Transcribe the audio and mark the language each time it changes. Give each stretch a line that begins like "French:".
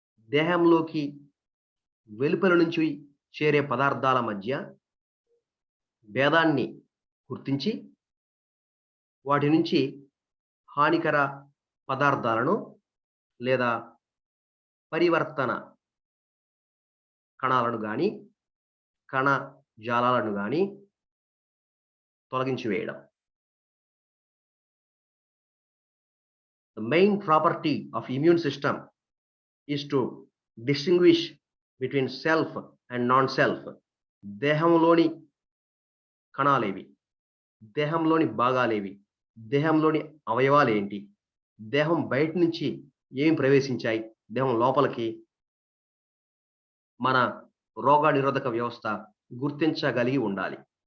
Telugu: దేహంలోకి వెలుపల నుంచి చేరే పదార్థాల మధ్య భేదాన్ని గుర్తించి వాటి నుంచి హానికర పదార్థాలను లేదా పరివర్తన కణాలను గాని కణ జాలాలను గాని తొలగించి వేయడం.
English: The main property of immune system is to distinguish between self and non-self.
Telugu: దేహంలోని కణాలేవి, దేహంలోని భాగాలేవి, దేహంలోని అవయవాలు ఏంటి, దేహం బయట నుంచి ఏమి ప్రవేశించాయి దేహం లోపలికి, మన రోగ నిరోధక వ్యవస్థ గుర్తించగలిగి ఉండాలి.